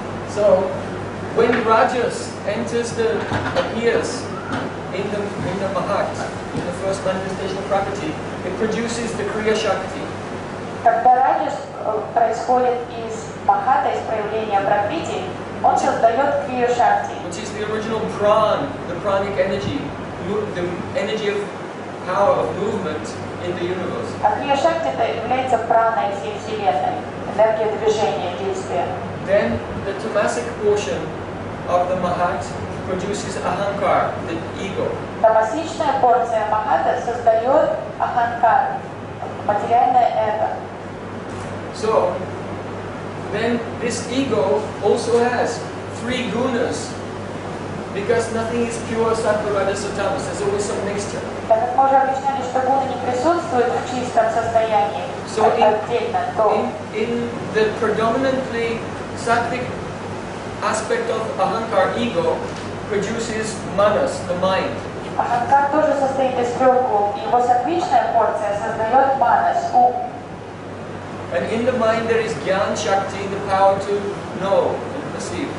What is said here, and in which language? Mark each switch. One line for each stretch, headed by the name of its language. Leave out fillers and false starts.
English: So, when rajas appears in the mahat, in the first manifestation of Prakriti, it produces the Kriya Shakti.
Russian: Когда раджас происходит из махата, из проявления Пракрити, он создает Крию Шакти.
English: Which is the original pran, the pranic energy, the energy of power of movement in the universe.
Russian: А Крия Шакти это является праной всей Вселенной, энергия движения, действия.
English: Then the tamasic portion of the mahat produces ahankar, the ego.
Russian: Тамасичная порция махата создает аханкар, материальное эго.
English: So, then this ego also has 3 gunas, because nothing is pure sattva, rajas, or tamas. There's always some mixture.
Russian: Так как мы уже объясняли, что гуны не присутствуют в чистом состоянии,
English: So
Russian: отдельно, то
English: in the predominantly sattvic aspect of ahankar, ego, produces manas, the mind.
Russian: аханкар тоже состоит из 3 гун, и его сатвичная порция создает манас, ум.
English: And in the mind there is Gyan Shakti, the power to know and perceive.